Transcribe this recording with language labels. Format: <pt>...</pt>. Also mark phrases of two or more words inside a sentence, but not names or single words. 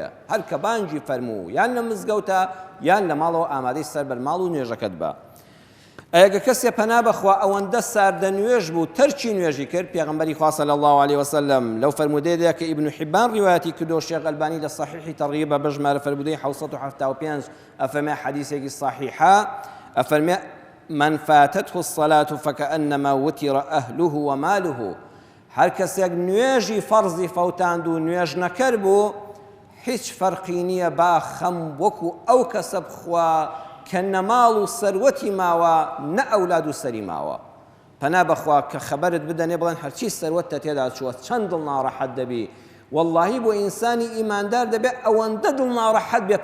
<ckb>هەر کە بانگی فەرموو یان لە مزگەوتە یان لە ماڵەوە ئامادەی سەر بەرماڵ و نوێژەکەت بە. ئەگە کەسێ پەنا بەخوا ئەوەندە ساردە نوێژ بوو تەرکی نوێژی کرد، پێغەمبەری خوا</ckb> <ar>صلی الله عليه وسلم</ar> <ckb>لەو فەرمودەیەدا کە ئیبن حیبان ڕیوایەتی کردو، شێخ ئەلبانی لە صحیحی تەرغیب بە ژمارە فەرمودەی 775 ئەفەرمێ حەدیثێکی صحیحە، ئەفەرمێ</ckb> <ar>من فاتته الصلاة فكأنما وتر أهله وماله.</ar> <ckb>هەر کەسێک نوێژی فەرزی فەوتاند و نوێژ نەکرد بوو، هیچ فەرقی نییە با خەم وەکو ئەو کەسە بخوا کە نەماڵ و سەروەتی ماوە نە ئەولاد و سەری ماوە پەنا بەخوا کە خەبەرت بدەنێ بڵێن هەرچی سەروەتتە تێدا چووە چەند دڵ ناڕەحەت دەبی واللهی بۆ ئینسانی ئیماندار دەبێت ئەوەندە دڵ ناڕەحەت بێ</ckb>